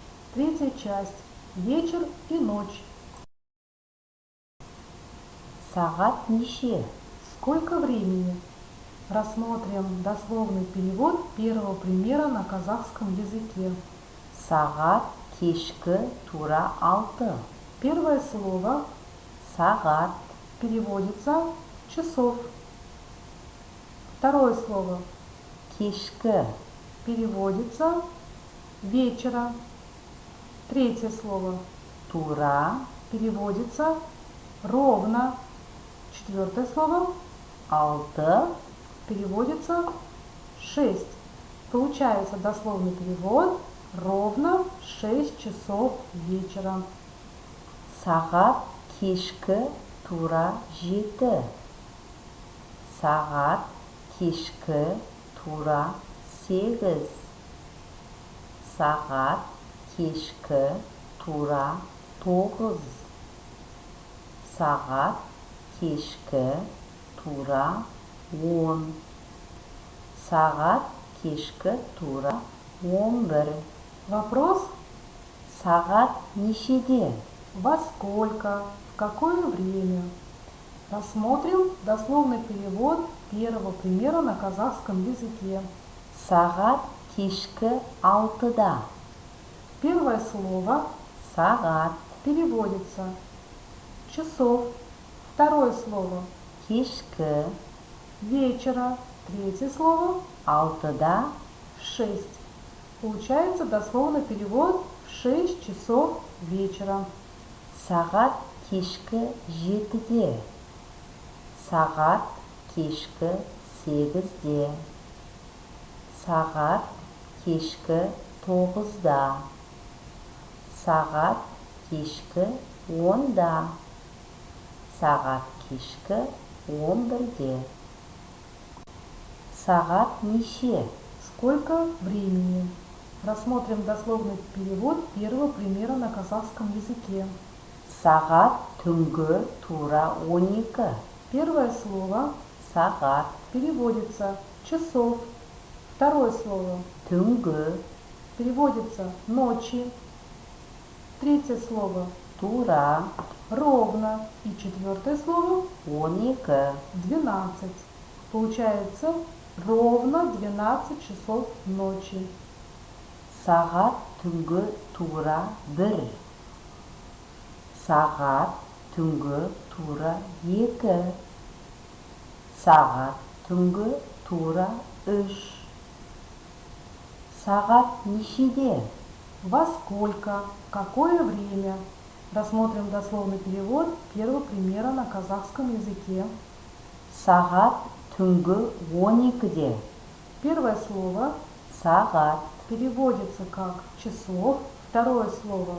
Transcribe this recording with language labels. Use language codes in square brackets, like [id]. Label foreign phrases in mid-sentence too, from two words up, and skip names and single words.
[ru] Третья часть. Вечер и ночь. [kk] Сағат неше? [ru] Сколько времени? Рассмотрим дословный перевод первого примера на казахском языке. [kk] Сағат кешкі тура 6. [ru] Первое слово [kk] Сағат [ru] переводится часов. Второе слово [kk] кешкі [ru] переводится вечера. Третье слово [kk] тура [ru] переводится ровно. Четвертое слово [kk] 6 [ru] переводится 6. Получается дословный перевод ровно 6 часов вечера. [kk] Сағат кешкі тура 7. Сағат кешкі тура 8. Сағат кешкі тура 9. Сағат кешкі тура 10. Сағат кешкі тура 11. [ru] Вопрос: [kk] Сағат нешеде? [ru] во сколько, в какое время? Рассмотрим дословный перевод первого примера на казахском языке. [kk] Сағат кешкі 6-да. [ru] Первое слово [kk] Сағат [ru] переводится часов. Второе слово [kk] кешкі [ru] вечера. Третье слово [kk] 6-да. [ru] 6. Получается дословный перевод в 6 часов вечера. [kk] Сағат кешкі 7-де. Сағат кешкі 8-де. Сағат кешкі 9-да. Сағат кешкі 10-да. Сағат кешкі 11-де. Сағат неше? [ru] Сколько времени? Рассмотрим дословный перевод первого примера на казахском языке. [kk] Сағат түнгі тура 12. [ru] Первое слово [kk] Сағат [ru] переводится часов. Второе слово [kk] түнгі [ru] переводится ночи. Третье слово [kk] тура [ru] ровно. И четвертое слово [kk] 12. [ru] 12. Получается ровно 12 часов ночи. [kk] Сағат түнгі тура 1. Сағат түнгі тура 2. Сағат түнгі тура 3. Сағат нешеде? [ru] Во сколько, в какое время? Рассмотрим дословный перевод первого примера на казахском языке. [kk] Сағат түнгі 12-де. [ru] Первое слово [kk] Сағат [ru] переводится как часов. Второе слово